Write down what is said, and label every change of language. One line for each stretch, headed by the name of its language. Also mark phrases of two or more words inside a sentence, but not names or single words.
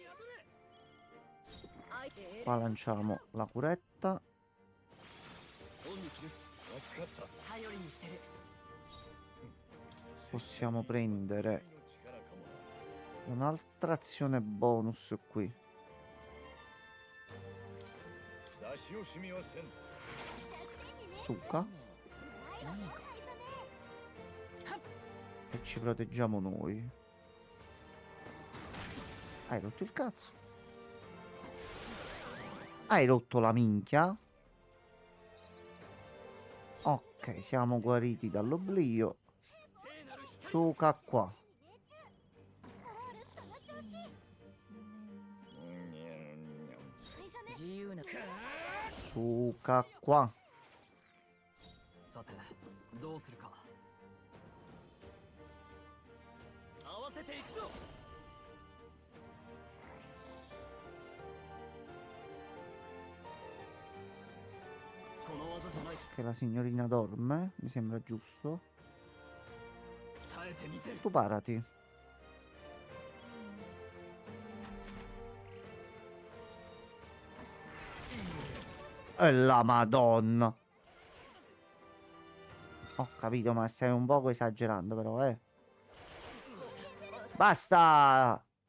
Italian: Qua lanciamo la curetta. Possiamo prendere un'altra azione bonus qui.
Japanese: 出し惜しみはせん
Italian: Zucca. E ci proteggiamo noi. Hai rotto il cazzo. Hai rotto la minchia. Ok, siamo guariti dall'oblio. Suca qua. Suca qua.
Japanese: さて、どうするか。合わせていくぞ この技じゃない
Italian: Che la signorina dorme. Mi sembra giusto.
Japanese: 耐えてみせる
Italian: Tu parati. E la Madonna. Ho capito, ma stai un poco esagerando, però, eh. Basta!